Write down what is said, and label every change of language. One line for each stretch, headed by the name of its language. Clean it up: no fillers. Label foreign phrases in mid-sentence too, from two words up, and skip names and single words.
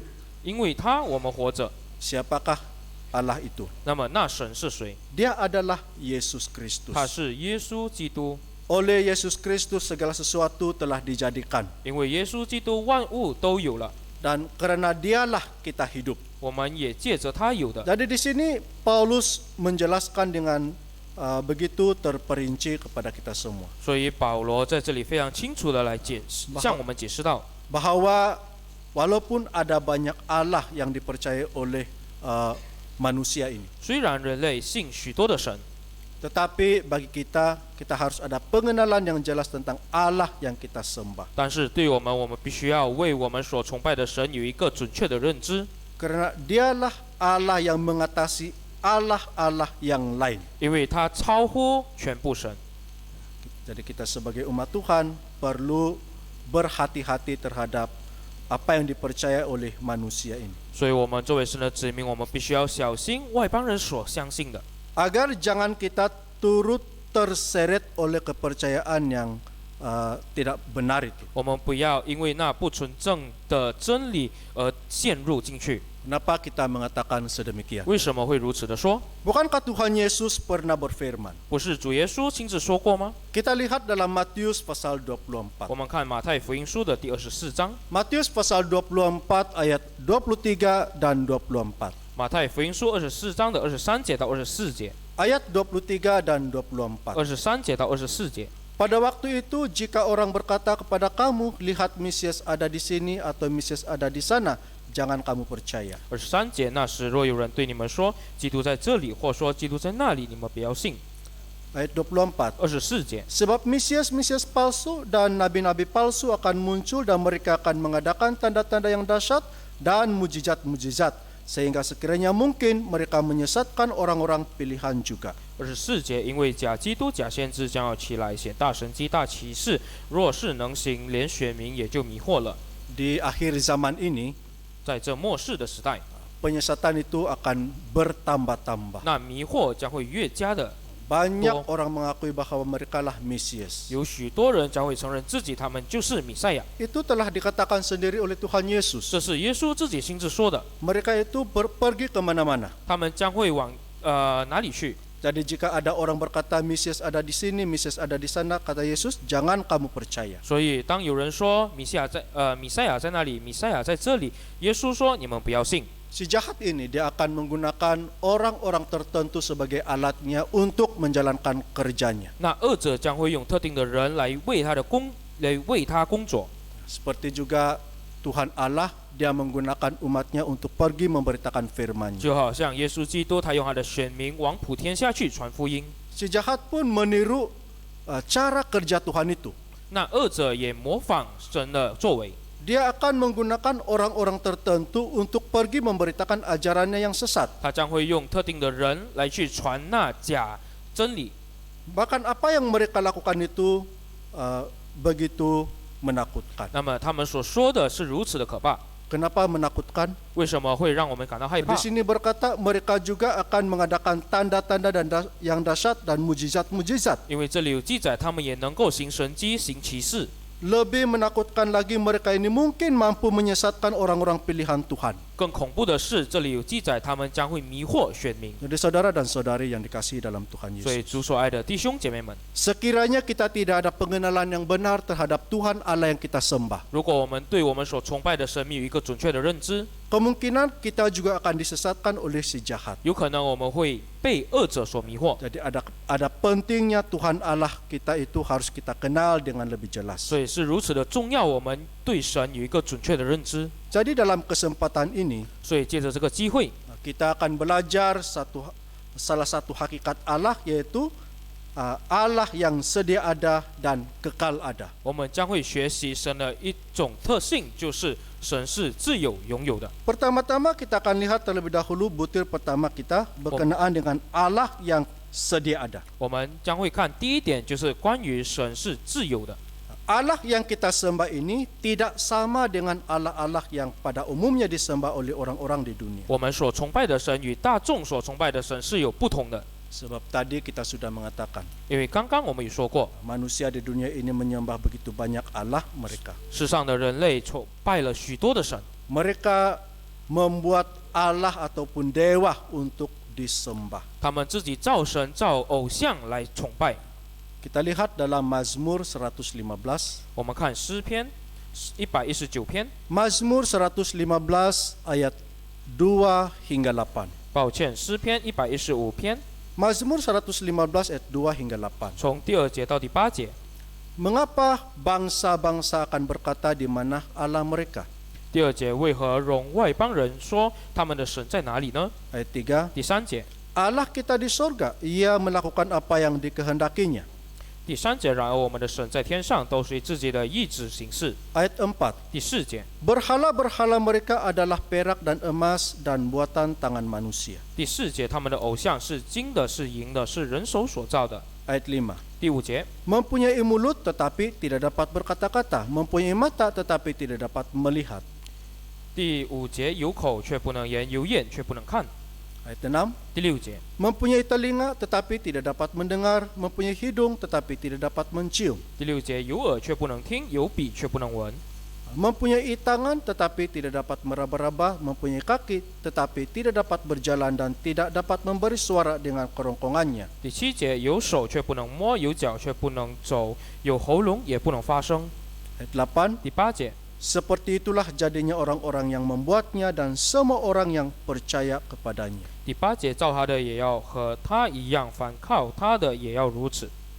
Chinese: 因为他我们活着。
Malay: Siapakah Allah itu?
Chinese: 那么那神是谁？
Malay: Dia adalah Yesus
Chinese: 他
Malay: Kristus.
Chinese: 是耶稣基督，
Malay: Oleh Yesus Kristus segala sesuatu telah dijadikan,
Chinese: 因为耶稣基督万物都有了，
Malay: dan karena Dialah kita hidup.
Chinese: 我们也借着他有的。
Malay: Jadi di sini Paulus menjelaskan dengan begitu terperinci kepada kita semua
Chinese: 所以保罗在这里非常清楚的来解释，向我们解释到，
Malay: bahwa walaupun ada banyak Allah yang dipercayai oleh manusia ini,
Chinese: 虽然人类信许多的神，
Malay: tetapi bagi kita harus ada pengenalan yang jelas tentang Allah yang kita sembah.
Chinese: 但是对我们必须要为我们所崇拜的神有一个准确的认知，
Malay: Karena Dialah Allah yang mengatasi Allah-Allah yang lain.
Chinese: 因为他超乎全部神。
Malay: Jadi kita sebagai umat Tuhan perlu berhati-hati terhadap apa yang dipercaya oleh manusia ini,
Chinese: 所以我们作为神的子民，我们必须要小心外邦人所相信的，
Malay: agar jangan kita turut terseret oleh kepercayaan yang tidak benar itu.
Chinese: 我们不要因为那不纯正的真理而陷入进去。
Malay: Kenapa kita mengatakan sedemikian?
Chinese: 为什么会如此的说？
Malay: Bukankah Tuhan Yesus pernah berfirman?
Chinese: 不是主耶稣亲自说过吗？
Malay: Kita lihat dalam Matius pasal 24.
Chinese: 我们看马太福音书的第24章，
Malay: Matius pasal 24 ayat 23 dan 24.
Chinese: 马太福音书24章的23节到24节，
Malay: Ayat 23 dan 24.
Chinese: 23 节到24节。
Malay: Pada waktu itu jika orang berkata kepada kamu, lihat Mesias ada di sini atau Mesias ada di sana, jangan kamu percaya.
Chinese: 23 节，那时若有人对你们说基督在这里，或说基督在那里，你们不要信。
Malay: Ayat 24.
Chinese: 24节，
Malay: Sebab Mesias-Mesias palsu dan nabi-nabi palsu akan muncul dan mereka akan mengadakan tanda-tanda yang dahsyat dan mujizat-mujizat, sehingga sekiranya mungkin mereka menyesatkan orang-orang pilihan juga.
Chinese: 24 节，因为假基督、假先知将要起来，显大神迹、大奇事，若是能行，连选民也就迷惑了。
Malay: Di akhir zaman ini,
Chinese: 在这末世的时代，
Malay: penyesatan itu akan bertambah-tambah.
Chinese: 那迷惑将会越加的，
Malay: Banyak orang mengakui bahwa merekalah Mesias.
Chinese: 有许多人将会承认自己他们就是弥赛亚。
Malay: Itu telah dikatakan sendiri oleh Tuhan Yesus.
Chinese: 这是耶稣自己亲自说的。
Malay: Mereka itu pergi kemana-mana.
Chinese: 他们将会往哪里去？
Malay: Jadi jika ada orang berkata Mesias ada di sini, Mesias ada di sana, kata Yesus, jangan kamu percaya.
Chinese: 所以当有人说弥赛亚在那里，弥赛亚在这里，耶稣说你们不要信。
Malay: Si jahat ini dia akan menggunakan orang-orang tertentu sebagai alatnya untuk menjalankan kerjanya.
Chinese: 那恶者将会用特定的人来为他工作。
Malay: Seperti juga Tuhan Allah, dia menggunakan umatnya untuk pergi memberitakan firman-Nya.
Chinese: 就好像耶稣基督，他用他的选民往普天下去传福音。
Malay: Si jahat pun meniru cara kerja Tuhan itu.
Chinese: 那恶者也模仿神的作为，
Malay: Dia akan menggunakan orang-orang tertentu untuk pergi memberitakan ajarannya yang sesat.
Chinese: 他将会用特定的人来去传那假真理。
Malay: Bahkan apa yang mereka lakukan itu begitu menakutkan.
Chinese: 那么他们所说的是如此的可怕，
Malay: Kenapa menakutkan?
Chinese: 为什么会让我们感到害怕
Malay: Di？ sini berkata mereka juga akan mengadakan tanda-tanda yang dahsyat dan mujizat-mujizat.
Chinese: 因为这里有记载，他们也能够行神迹、行奇事。
Malay: Lebih menakutkan lagi, mereka ini mungkin mampu menyesatkan orang-orang pilihan Tuhan.
Chinese: 更恐怖的是，这里有记载，他们将会迷惑选民。
Malay: Jadi saudara dan saudari yang dikasihi dalam Tuhan
Chinese: 所以
Malay: Yesus,
Chinese: 主所爱的弟兄姐妹们，
Malay: sekiranya kita tidak ada pengenalan yang benar terhadap Tuhan Allah yang kita sembah,
Chinese: 如果我们对我们所崇拜的神明有一个准确的认知，
Malay: kemungkinan kita juga akan disesatkan oleh si jahat.
Chinese: 有可能我们会被恶者所迷惑。
Malay: Jadi ada pentingnya Tuhan Allah kita itu harus kita kenal dengan lebih jelas.
Chinese: 所以是如此的重要，我们对神有一个准确的认知。
Malay: Jadi dalam kesempatan ini
Chinese: 所以借着这个机会，
Malay: kita akan belajar salah satu hakikat Allah, yaitu Allah yang sedia ada dan kekal ada.
Chinese: 我们将会学习神的一种特性，就是神是自有拥有的。
Malay: Pertama-tama kita akan lihat terlebih dahulu butir pertama kita berkenaan dengan Allah yang sedia ada.
Chinese: 我们将会看第一点，就是关于神是自有的。
Malay: Allah yang kita sembah ini tidak sama dengan Allah-Allah yang pada umumnya disembah oleh orang-orang di dunia.
Chinese: 我们所崇拜的神与大众所崇拜的神是有不同的，
Malay: Sebab tadi kita sudah mengatakan
Chinese: 因为刚刚我们也说过，
Malay: manusia di dunia ini menyembah begitu banyak Allah mereka.
Chinese: 世上的人类崇拜了许多的神，
Malay: Mereka membuat Allah ataupun dewa untuk disembah.
Chinese: 他们自己造神造偶像来崇拜。
Malay: Kita lihat dalam Mazmur 115.
Chinese: 我们看诗篇119篇，
Malay: Mazmur 115 ayat 2 hingga 8.
Chinese: 抱歉，诗篇115篇，
Malay: Mazmur 115 ayat 2 hingga 8.
Chinese: 从第2节到第8节。
Malay: Mengapa bangsa-bangsa akan berkata di mana Allah mereka?
Chinese: 第2节，为何容外邦人说他们的神在哪里呢？
Malay: Ayat 3.
Chinese: 第3节，
Malay: Allah kita di sorga, ia melakukan apa yang dikehendakinya.
Chinese: 第3节，然而我们的神在天上都随自己的意志行事。
Malay: Ayat 4.
Chinese: 第4节，
Malay: Berhala-berhala mereka adalah perak dan emas dan buatan tangan manusia.
Chinese: 第4节，他们的偶像是金的，是银的，是人手所造的。
Malay: Ayat 5.
Chinese: 第5节，
Malay: Mempunyai mulut tetapi tidak dapat berkata-kata, mempunyai mata tetapi tidak dapat melihat.
Chinese: 第5节，有口却不能言，有眼却不能看。
Malay: Ayat 6.
Chinese: 第6节，
Malay: Mempunyai telinga tetapi tidak dapat mendengar, mempunyai hidung tetapi tidak dapat mencium.
Chinese: 第6节，有耳却不能听，有鼻却不能闻。
Malay: Mempunyai tangan tetapi tidak dapat meraba-raba, mempunyai kaki tetapi tidak dapat berjalan dan tidak dapat memberi suara dengan kerongkongannya.
Chinese: 第7节，有手却不能摸，有脚却不能走，有喉咙也不能发声。
Malay: Ayat 8.
Chinese: 第8节，
Malay: Seperti itulah jadinya orang-orang yang membuatnya dan semua orang yang percaya kepadanya.
Chinese: 第8节，造他的也要和他一样，反靠他的也要如此。